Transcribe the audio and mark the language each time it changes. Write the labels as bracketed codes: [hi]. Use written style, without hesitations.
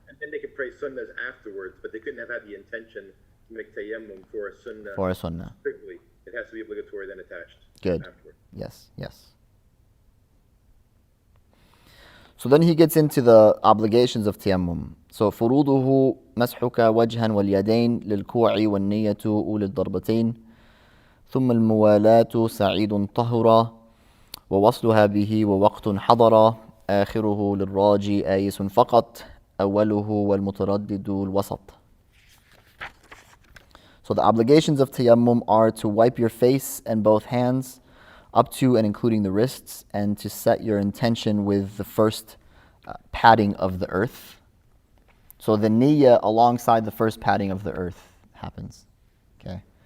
[en] And then they could pray sunnahs afterwards, but they couldn't have had the intention to make tayammum for a sunnah. For a sunnah. Strictly. It has to be obligatory, then attached. Good. Afterwards. Yes, yes. So then he gets into the obligations of tayammum. [ar] So فروضه مسحك وجها واليدين للكوع والنية أولي الضربتين ثم الموالاة سعيد طهرا ووصلها به ووقت حضرا آخره للراجي آيس فقط أوله والمتردد الوسط. [en] So the obligations of tayammum are to wipe your face and both hands up to and including the wrists, and to set your intention with the first patting of the earth. So the niyyah alongside the first patting of the earth happens. Okay.